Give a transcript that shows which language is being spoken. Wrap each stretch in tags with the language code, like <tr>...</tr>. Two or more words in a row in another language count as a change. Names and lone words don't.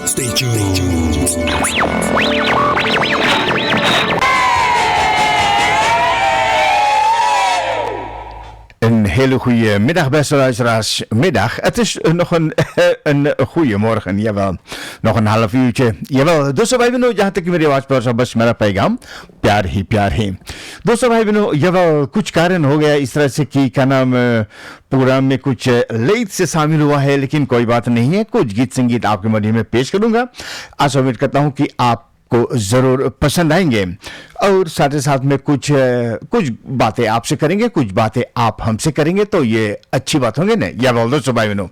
<en>Stay tuned.</en> <nl>Een hele goede middag, beste luisteraars. Middag. Het is nog een goede morgen, jawel. Nog een half uurtje. Jawel.</nl> <hi>दोस्तों भाई बहनों जहाँ तक कि मेरी आवाज पर सब बस मेरा पैगाम प्यार ही दोस्तों भाई बहनों जब कुछ कारण हो गया इस तरह से कि क्या नाम प्रोग्राम में कुछ लेट से शामिल हुआ है, लेकिन कोई बात नहीं है। कुछ गीत संगीत आपके मध्य में पेश करूंगा। आशा उम्मीद करता हूं कि आप को जरूर पसंद आएंगे और साथ ही साथ में कुछ बातें आपसे करेंगे, कुछ बातें आप हमसे करेंगे, तो ये अच्छी बात होंगे ना, या बोल दो भाई बहनों।</hi>